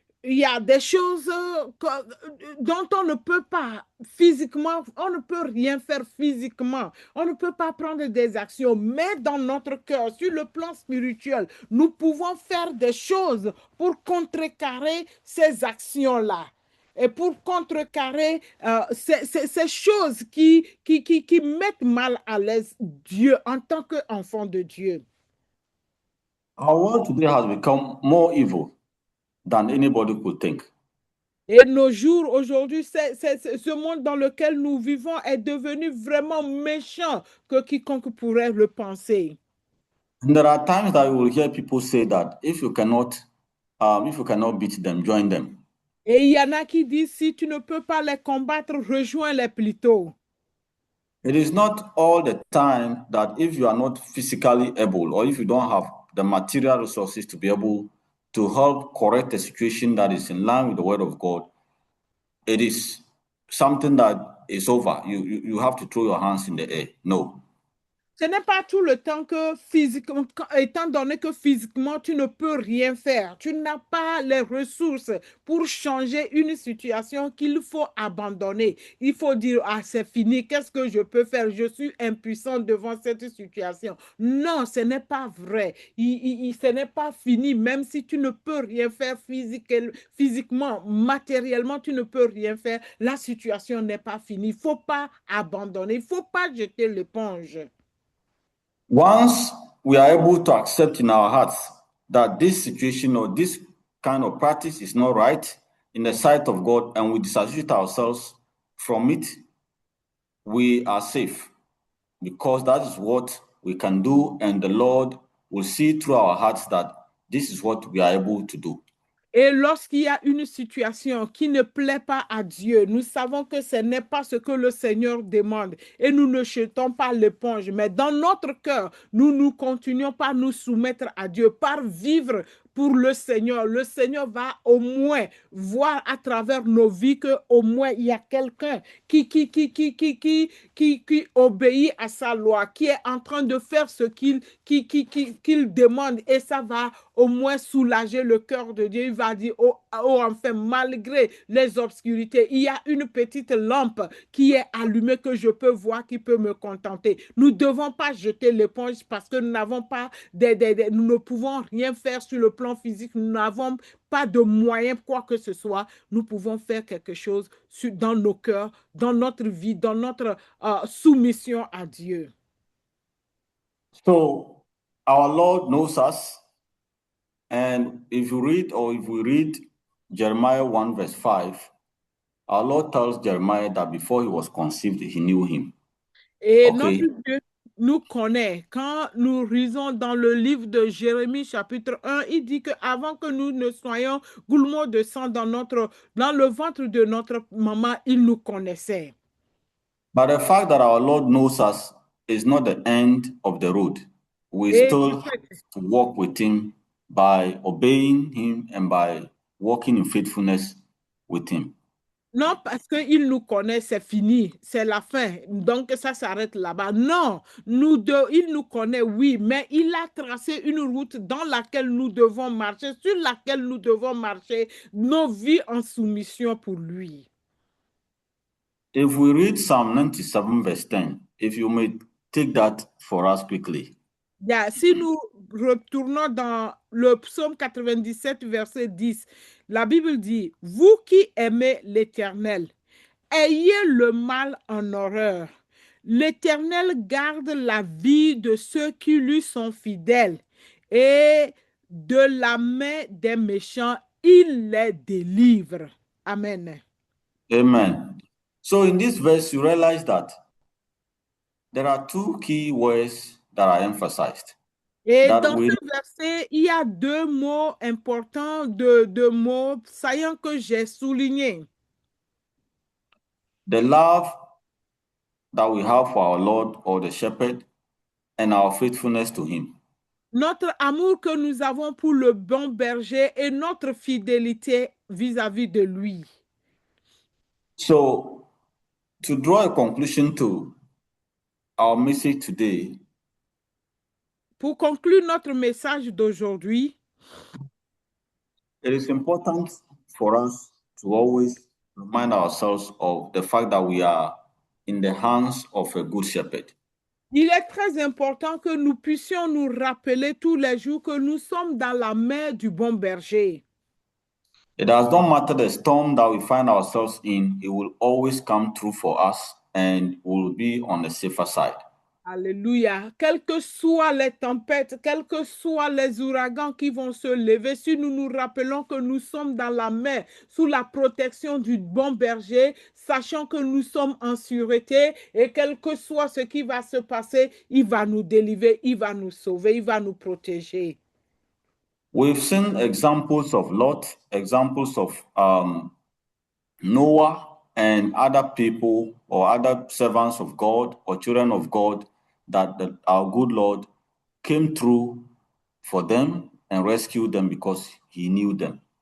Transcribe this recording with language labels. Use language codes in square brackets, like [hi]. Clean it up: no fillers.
[fr] Il y a des choses dont on ne peut pas physiquement, on ne peut rien faire physiquement, on ne peut pas prendre des actions, mais dans notre cœur, sur le plan spirituel, nous pouvons faire des choses pour contrecarrer ces actions-là et pour contrecarrer ces choses qui mettent mal à l'aise Dieu en tant qu'enfant de Dieu. [en] Our world today has become more evil than anybody could think. [fr] Et nos jours aujourd'hui, ce monde dans lequel nous vivons est devenu vraiment méchant que quiconque pourrait le penser. [en] And there are times that you will hear people say that if you cannot beat them, join them. [fr] Et il y en a qui disent, si tu ne peux pas les combattre, rejoins-les plutôt. [en] It is not all the time that if you are not physically able or if you don't have the material resources to be able to help correct a situation that is in line with the word of God, it is something that is over. You have to throw your hands in the air. No. [fr] Ce n'est pas tout le temps que physiquement, étant donné que physiquement, tu ne peux rien faire. Tu n'as pas les ressources pour changer une situation qu'il faut abandonner. Il faut dire, ah, c'est fini, qu'est-ce que je peux faire? Je suis impuissant devant cette situation. Non, ce n'est pas vrai. Ce n'est pas fini, même si tu ne peux rien faire physiquement, matériellement, tu ne peux rien faire. La situation n'est pas finie. Il ne faut pas abandonner. Il ne faut pas jeter l'éponge. [en] Once we are able to accept in our hearts that this situation or this kind of practice is not right in the sight of God and we disassociate ourselves from it, we are safe because that is what we can do, and the Lord will see through our hearts that this is what we are able to do. [fr] Et lorsqu'il y a une situation qui ne plaît pas à Dieu, nous savons que ce n'est pas ce que le Seigneur demande et nous ne jetons pas l'éponge, mais dans notre cœur, nous continuons par nous soumettre à Dieu, par vivre pour le Seigneur. Le Seigneur va au moins voir à travers nos vies que au moins il y a quelqu'un qui obéit à sa loi, qui est en train de faire ce qu'il demande, et ça va au moins soulager le cœur de Dieu. Il va dire, oh, oh, enfin, malgré les obscurités, il y a une petite lampe qui est allumée que je peux voir, qui peut me contenter. Nous ne devons pas jeter l'éponge parce que nous n'avons pas nous ne pouvons rien faire sur le plan physique, nous n'avons pas de moyens, quoi que ce soit. Nous pouvons faire quelque chose dans nos cœurs, dans notre vie, dans notre soumission à Dieu. [en] So our Lord knows us, and if we read Jeremiah 1 verse 5, our Lord tells Jeremiah that before he was conceived, he knew him. [fr] Et [en] Okay. [fr] notre Dieu nous connaît. Quand nous lisons dans le livre de Jérémie chapitre 1, il dit qu'avant que nous ne soyons goulmots de sang dans le ventre de notre maman, il nous connaissait. [en] But the fact that our Lord knows us is not the end of the road. We [fr] Et [en] still have to walk with him by obeying him and by walking in faithfulness with him. [fr] Non, parce qu'il nous connaît, c'est fini, c'est la fin. Donc, ça s'arrête là-bas. Non, il nous connaît, oui, mais il a tracé une route dans laquelle nous devons marcher, sur laquelle nous devons marcher, nos vies en soumission pour lui. [en] If we read Psalm 97, verse 10, if you may take that for us quickly. [fr] Yeah, si nous retournons dans le psaume 97, verset 10, la Bible dit, « Vous qui aimez l'Éternel, ayez le mal en horreur. L'Éternel garde la vie de ceux qui lui sont fidèles et de la main des méchants, il les délivre. » Amen. Amen. [en] So in this verse, you realize that there are two key words that are emphasized. [fr] Et dans ce verset, il y a deux mots importants, deux mots saillants que j'ai soulignés. [en] The love that we have for our Lord or the shepherd and our faithfulness to him. [fr] Notre amour que nous avons pour le bon berger et notre fidélité vis-à-vis de lui. [en] So, to draw a conclusion to our message today, [fr] pour conclure notre message d'aujourd'hui, [en] it is important for us to always remind ourselves of the fact that we are in the hands of a good shepherd. [fr] Il est très important que nous puissions nous rappeler tous les jours que nous sommes dans la main du bon berger. [en] It does not matter the storm that we find ourselves in, it will always come through for us and will be on the safer side. [fr] Alléluia. Quelles que soient les tempêtes, quels que soient les ouragans qui vont se lever, si nous nous rappelons que nous sommes dans la mer, sous la protection du bon berger, sachant que nous sommes en sûreté et quel que soit ce qui va se passer, il va nous délivrer, il va nous sauver, il va nous protéger. [en] We've seen examples of Lot, examples of Noah and other people or other servants of God or children of God that our good Lord came through for them and rescued them because he knew them.